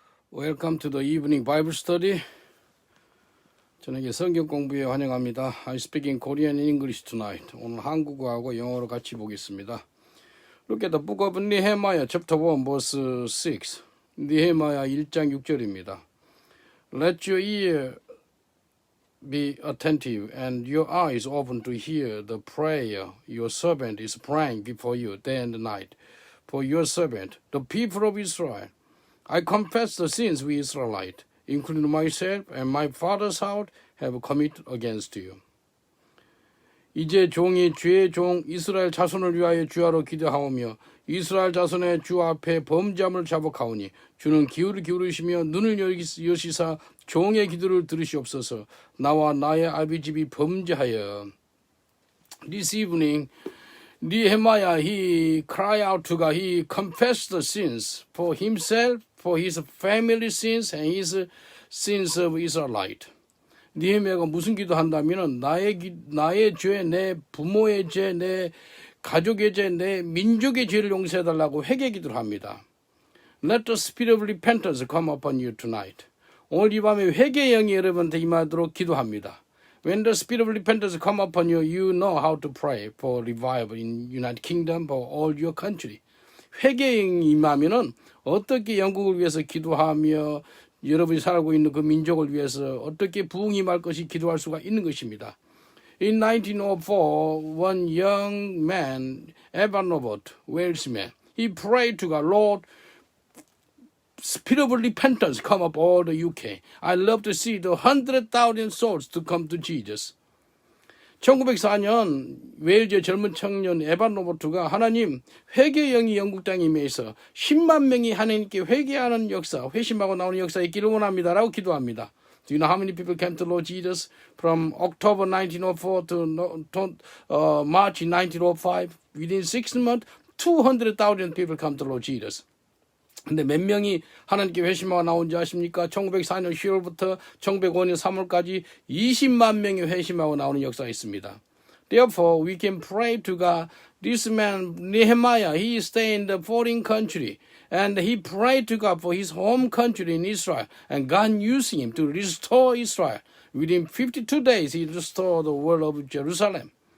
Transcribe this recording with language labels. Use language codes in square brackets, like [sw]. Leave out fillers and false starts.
[en] Welcome to the evening Bible study. [ko] 저녁에 성경 공부에 환영합니다. [en] I speak in Korean and English tonight. [ko] 오늘 한국어하고 영어로 같이 보겠습니다. [en] Look at the book of Nehemiah, chapter 1, verse 6. [ko] 니헤마야 1장 6절입니다. [en] Let your ear be attentive and your eyes open to hear the prayer your servant is praying before you day and night. For your servant, the people of Israel. I confess the sins we Israelites, including myself and my father's house, have committed against you. [ko] 이제 종이 주의 종 이스라엘 자손을 위하여 주하로 기도하오며 이스라엘 자손의 주 앞에 범죄함을 자복하오니 주는 귀를 기울이시며 눈을 여시사 종의 기도를 들으시옵소서. 나와 나의 아비집이 범죄하여. [en] This evening, Nehemiah, he cried out to God. He confessed the sins for himself, for his family sins, and his sins of Israelite. [ko] 니헤미야가 무슨 기도한다면은 나의 죄, 내 부모의 죄, 내 가족의 죄, 내 민족의 죄를 용서해달라고 회개 기도를 합니다. [en] Let the spirit of repentance come upon you tonight. [ko] 오늘 이 밤에 회개의 영이 여러분한테 임하도록 기도합니다. [en] When the spirit of repentance come upon you, you know how to pray for revival in United Kingdom, for all your country. [ko] 회개의 영이 임하면은 어떻게 영국을 위해서 기도하며 여러분이 살고 있는 그 민족을 위해서 어떻게 부흥이 임할 것이 기도할 수가 있는 것입니다. [en] In 1904, one young man, Evan Robert, Welshman, he prayed to God, Lord, spirit of repentance come up all the UK. I love to see the 100,000 souls to come to Jesus. [ko] 1904년 웨일즈의 젊은 청년 에반 로버트가 하나님 회개의 영이 영국 땅에 임해서 10만 명이 하나님께 회개하는 역사, 회심하고 나오는 역사에 있기를 원합니다라고 기도합니다. [en] Do you know how many people came to Lord Jesus from October 1904 to March 1905? Within 6 months, 200,000 people come to Lord Jesus. [ko] 근데 몇 명이 하나님께 회심하고 나온지 아십니까? 1904년 10월부터 1905년 3월까지 20만 명이 회심하고 나오는 역사가 있습니다. [en] Therefore, we can pray to God. This man, Nehemiah, he stayed in the foreign country. And he prayed to God for his home country in Israel. And God used him to restore Israel. Within 52 days, he restored the world of Jerusalem.